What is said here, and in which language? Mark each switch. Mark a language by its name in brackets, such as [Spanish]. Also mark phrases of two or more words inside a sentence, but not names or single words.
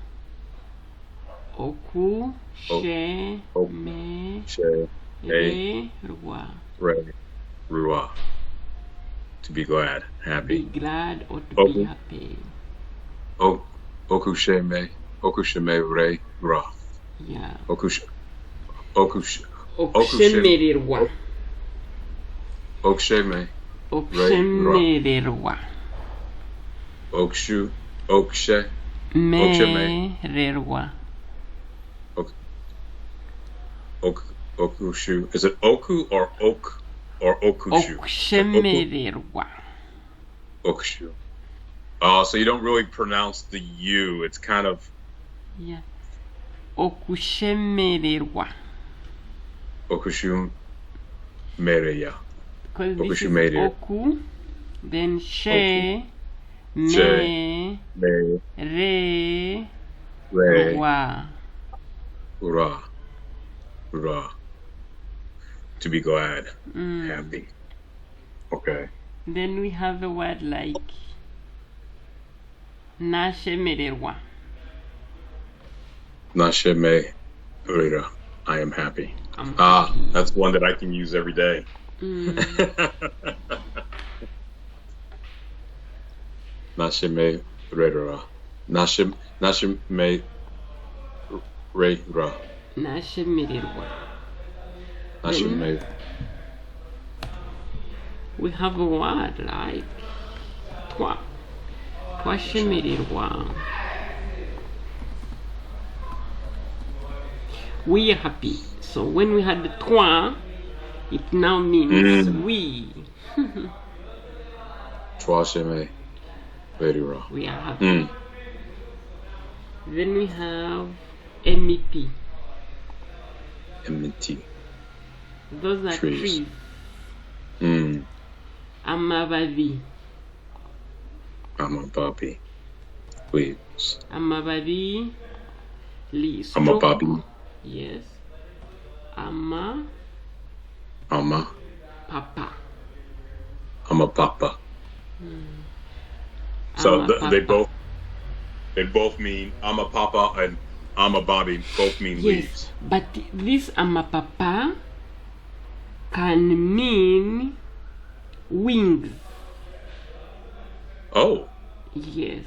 [Nyankole] Okushemererwa. [English] Rua. To be glad, happy. Be glad or to be happy. [Nyankole] Okusheme re ra. [English] Yeah. [Nyankole] Okushemererwa. Oksheme. Okushemererwa. Okshe. Mererwa. Okushu. [English] Is it oku or ok or okushu? [Nyankole] Okushemererwa. Okushu. [English] So you don't really pronounce the U. It's kind of. Yeah. [Nyankole] Okushemererwa. Okushu mereya. [English] Because this is oku, then she, me, re, wa. Ra. To be glad, happy. Okay. Then we have a word like nashemererwa. [Nyankole] Nashemerera. [English] I am happy. That's one that I can use every day. [Nyankole] Nashemerera. Nashemerera. Nashemererwa. [English] We have a word like twashemererwa. We are happy. So when we had the twa, it now means we. [Nyankole] Twashemererwa. [English] We are happy. Then we have MET. MET. Those are trees. [Nyankole] Amababi. Amababi. Leaves. Amababi. Leaves. Amababi. [English] Yes. [Nyankole] Papa. Papa. [English] So they both mean Papa and Bobby both mean leaves. But this Papa can mean wings. Oh. Yes.